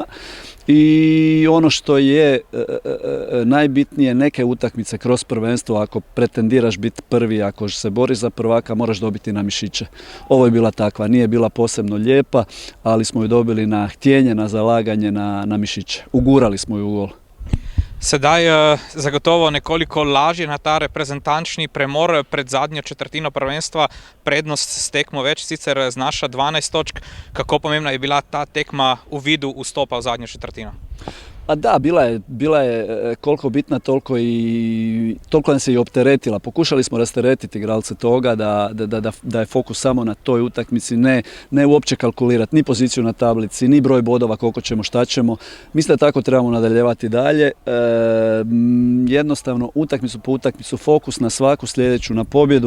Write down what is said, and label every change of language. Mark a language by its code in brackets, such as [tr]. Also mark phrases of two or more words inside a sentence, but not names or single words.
[hr] I ono što je najbitnije, neke utakmice kroz prvenstvo, ako pretendiraš biti prvi, ako se boriš za prvaka, moraš dobiti na mišiće. Ovo je bila takva, nije bila posebno lijepa, ali smo ju dobili na htjenje, na zalaganje, na mišiće. Ugurali smo ju u gol. [sl] Sedaj zagotovo nekoliko lažje na ta reprezentančni premor pred zadnjo četrtino prvenstva, prednost s tekmo več sicer znaša 12 točk. Kako pomembna je bila ta tekma u vidu vstopa v zadnjo četrtino? [hr] Pa da, bila je koliko bitna, toliko nas je i opteretila. Pokušali smo rasteretiti igralce toga da je fokus samo na toj utakmici, ne uopće kalkulirati ni poziciju na tablici, ni broj bodova, koliko ćemo, šta ćemo. Mislim da tako trebamo nadaljevati dalje. Jednostavno, utakmicu po utakmicu, fokus na svaku sljedeću, na pobjedu.